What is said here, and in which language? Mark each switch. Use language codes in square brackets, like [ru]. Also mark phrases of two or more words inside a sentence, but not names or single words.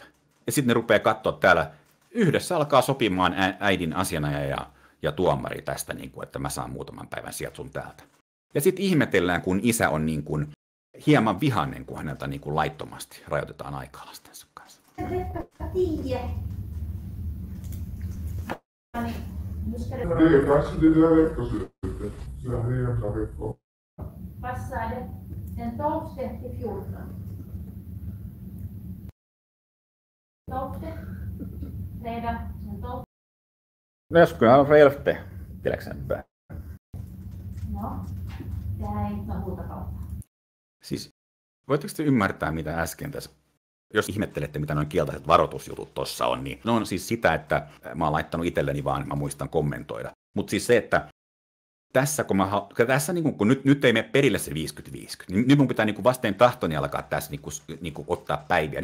[fi] Ja sitten ne rupeaa katsoa täällä, yhdessä alkaa sopimaan äidin asianajaja ja tuomari tästä, niin kuin, että mä saan muutaman päivän sieltä sun täältä. Ja sitten ihmetellään, kun isä on niin kuin hieman vihainen, kun häneltä niin kuin laittomasti rajoitetaan aikaa lastensa kanssa. [sv] Det är kanske det där veckosyftet. Så här är jämna veckor. Passar det den 12 till 14? 12? Fredag den 12? No jag skulle ha för 11 till exempel. No, det här är inte någon huutokauppa. [fi] Siis, voitteko te ymmärtää, mitä äsken tässä, jos ihmettelette, mitä noin kielteiset varoitusjutut tuossa on, niin ne on siis sitä, että mä oon laittanut itselleni vaan, mä muistan kommentoida. Mutta siis se, että tässä, kun nyt ei mene perille se 50-50, niin nyt mun pitää niin vasten tahtoni alkaa tässä niin ottaa päiviä.